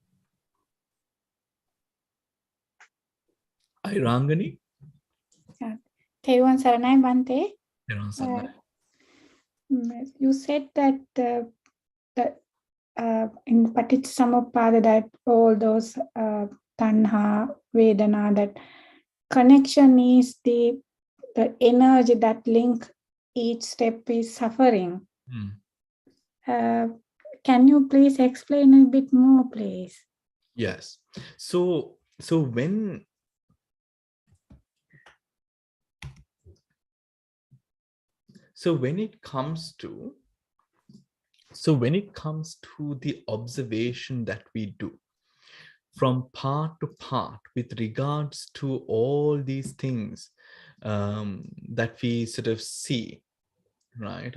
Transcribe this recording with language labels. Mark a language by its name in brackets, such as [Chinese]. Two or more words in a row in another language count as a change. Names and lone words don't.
[Sinhala] Irangani? Tevon Saranai Bhante. [English] You said that in Paticcasamuppada that all those [Pali] tanha, vedana, [English] that connection is the energy that link each step is suffering. Can you please explain a bit more, please? Yes. So when it comes to the observation that we do from part to part with regards to all these things, that we sort of see, right?